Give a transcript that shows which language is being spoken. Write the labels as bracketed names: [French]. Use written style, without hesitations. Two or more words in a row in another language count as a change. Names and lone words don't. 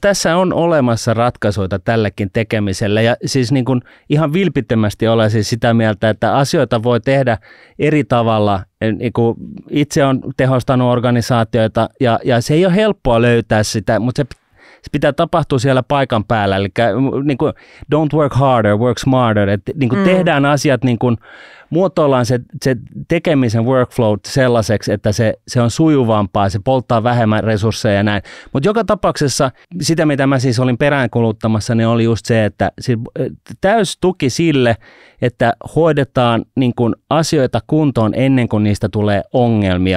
[Finnish] Tässä on olemassa ratkaisuja tällekin tekemiselle ja siis niin kuin ihan vilpittömästi olen siis sitä mieltä, että asioita voi tehdä eri tavalla. Niin kuin itse on tehostanut organisaatioita ja se ei ole helppoa löytää sitä, mutta se pitää tapahtua siellä paikan päällä, eli niin kuin, [English] don't work harder, work smarter, [Finnish] että niin kuin tehdään asiat, niin kuin, muotoillaan se tekemisen workflow sellaiseksi, että se on sujuvampaa, se polttaa vähemmän resursseja ja näin. Mutta joka tapauksessa sitä, mitä mä siis olin peräänkuluttamassa, niin oli just se, että täys tuki sille, että hoidetaan niin kuin asioita kuntoon ennen kuin niistä tulee ongelmia.